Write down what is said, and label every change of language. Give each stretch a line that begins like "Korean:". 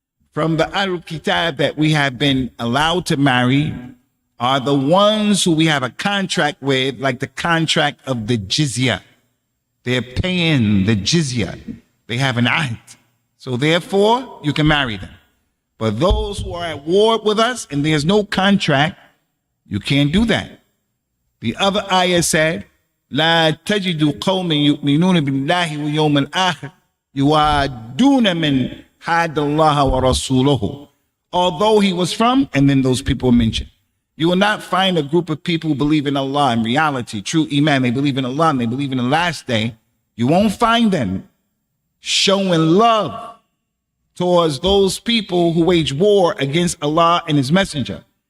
English: From the Ahlul Kitab that we have been allowed to marry are the ones who we have a contract with, like the contract of the jizya. They're paying the jizya. They have an ahd. So therefore, you can marry them. But those who are at war with us and there's no contract, you can't do that. The other ayah said,
Arabic: لا تجد قوم يؤمنون بالله واليوم الآخر يُوَادُّونَ مِنْ حَادَ اللَّهَ وَرَسُولَهُ.
English: Although he was from, and then those people mentioned. You will not find a group of people who believe in Allah in reality, true Iman. They believe in Allah and they believe in the last day. You won't find them showing love towards those people who wage war against Allah and His Messenger.